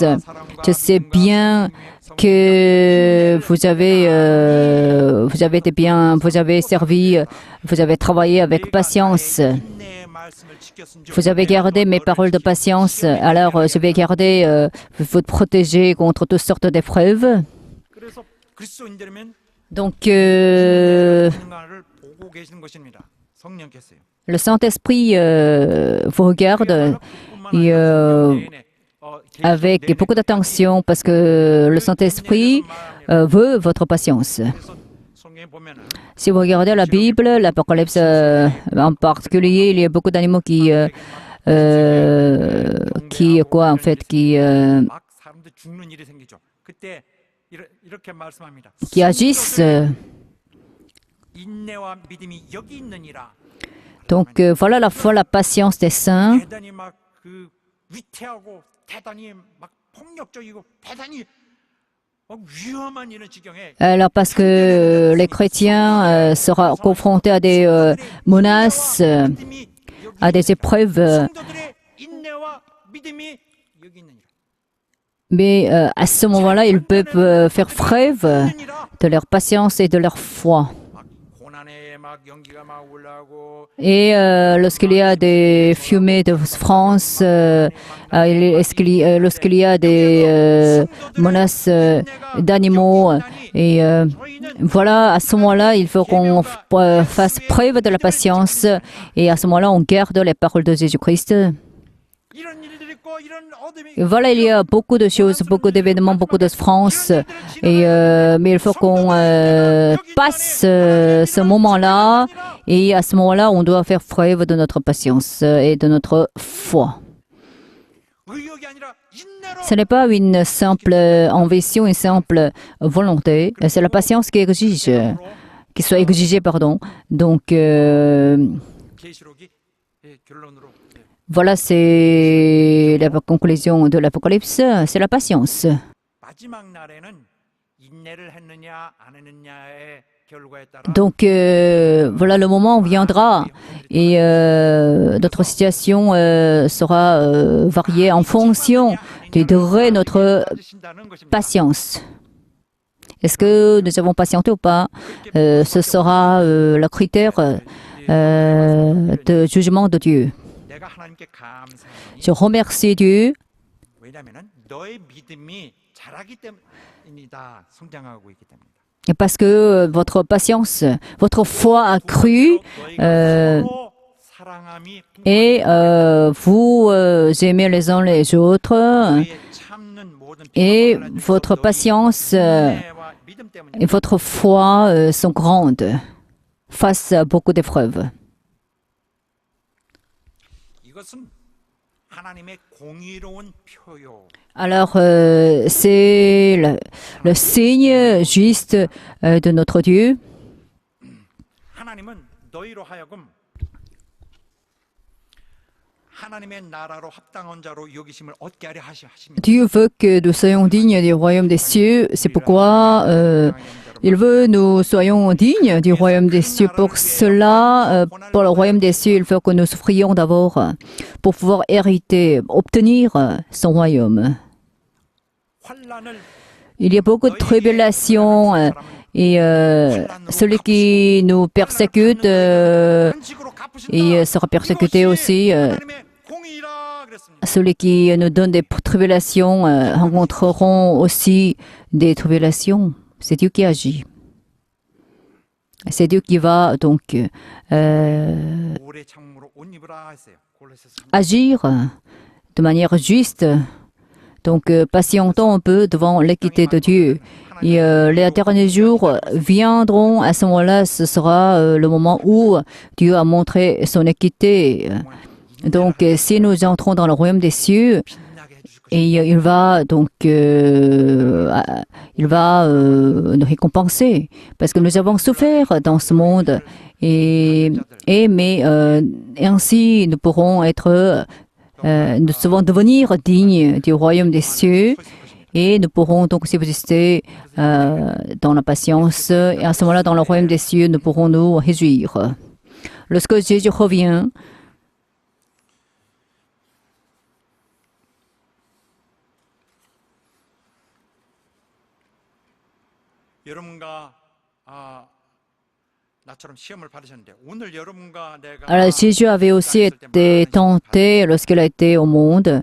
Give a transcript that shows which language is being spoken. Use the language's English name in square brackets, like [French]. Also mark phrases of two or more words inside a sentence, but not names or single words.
[French] Je sais bien que vous avez été bien, vous avez servi, vous avez travaillé avec patience. Vous avez gardé mes paroles de patience, alors je vais garder, vous protéger contre toutes sortes d'épreuves. [Korean] 그래서 그리스도인들이면 [French] Donc, [Korean] 가를 보고 계시는 것입니다. 성령께서요. [French] le Saint-Esprit vous regarde et, avec beaucoup d'attention parce que le Saint-Esprit veut votre patience. [Korean] 그래서 성경에 보면은 [French] Si vous regardez la Bible, l'Apocalypse en particulier, il y a beaucoup d'animaux qui quoi en fait, [Korean] 막 사람들 죽는 일이 생기죠. 그때 이렇게 말씀합니다. [French] qui agissent. [Korean] 인내와 믿음이 여기 있느니라. [French] Donc voilà la foi, la patience des saints. [Korean] 대단히 막 그 위태하고 대단히 막 폭력적이고 대단히 막 위험한 이런 지경에 [French] Alors parce que les chrétiens seront confrontés à des menaces, [Korean] 믿음이 여기 [French] à des épreuves, [Korean] 성도들의 인내와 믿음이 여기 있느니라. [French] mais à ce moment-là, ils peuvent faire preuve [Korean] 있느니라. [French] de leur patience et de leur foi. [Korean] 막 고난에 막 연기가 막 올라오고 [French] Et lorsqu'il y a des fumées de France, lorsqu'il y a des menaces d'animaux, et voilà, à ce moment-là, il faut qu'on fasse preuve de la patience, et à ce moment-là, on garde les paroles de Jésus-Christ. [Korean] 이런 일들이 있고 이런 어둠이 [French] Et voilà, il y a beaucoup de choses, beaucoup d'événements, beaucoup de souffrances, et, mais il faut qu'on passe ce moment-là, et à ce moment-là, on doit faire preuve de notre patience et de notre foi. [Korean] 의욕이 아니라 인내로 [French] Ce n'est pas une simple ambition, une simple volonté, c'est la patience qui exige, qui soit exigée, pardon. Donc, [Korean] 계시록이 결론으로 [French] voilà, c'est la conclusion de l'Apocalypse, c'est la patience. [Korean] 마지막 날에는 인내를 했느냐 안 했느냐의 결과에 따라 [French] Donc, voilà, le moment viendra et notre situation sera variée en fonction du degré de notre [Korean] 가지신다는 것입니다. [French] patience. Est-ce que nous avons patienté ou pas? Ce sera le critère de jugement de Dieu. [Korean] 내가 하나님께 감사하니 [French] Je remercie Dieu [Korean] 왜냐하면 너의 믿음이 자라기 때문이다. 성장하고 있기 때문이다. [French] parce que votre patience, votre foi a cru [Korean] 서로 사랑함이 [French] et vous aimez les uns les autres [Korean] 너의 참는 모든 [French] et [Korean] 비방을 하는 [French] votre [Korean] 너희 [French] patience [Korean] 인내와 믿음 때문이다. [French] et votre foi sont grandes face à beaucoup d'épreuves. [Korean] 이것은 하나님의 공의로운 표요. [French] Alors, c'est le signe juste de notre Dieu. [Korean] 하나님은 너희로 하여금 하나님의 나라로 합당한 자로 여기심을 얻게 하려 하십니다. [French] Dieu veut que nous soyons dignes du royaume des cieux. C'est pourquoi il veut que nous soyons dignes du royaume des cieux. Pour cela, pour le royaume des cieux, il faut que nous souffrions d'abord pour pouvoir hériter, obtenir son royaume. [Korean] 환난을 [French] Il y a beaucoup de tribulations et celui qui nous persécute [Korean] 반칙으로 갚으신다. [French] et sera persécuté aussi. [Korean] 하나님의 공의라 그랬습니다. [French] Celui qui nous donne des tribulations rencontreront aussi des tribulations. C'est Dieu qui agit. C'est Dieu qui va donc [Korean] 오래 참음으로 옷 입으라 했어요. 골로새서 3장. [French] agir de manière juste. Donc, patientons un peu devant l'équité de Dieu. Et les derniers jours viendront, à ce moment-là, ce sera le moment où Dieu a montré son équité. Donc, si nous entrons dans le royaume des cieux, [Korean] 빛나게 해주실 것입니다. [French] et il va donc nous récompenser parce que nous avons souffert dans ce monde mais ainsi nous pourrons être nous devons devenir dignes du royaume des cieux et nous pourrons donc subsister dans la patience et à ce moment-là dans le royaume des cieux nous pourrons nous réjouir. Lorsque Jésus revient, [Korean] 여러분과 나처럼 시험을 받으셨는데 오늘 여러분과 내가 [French] alors Jésus avait aussi été tenté lorsqu'il a été au monde.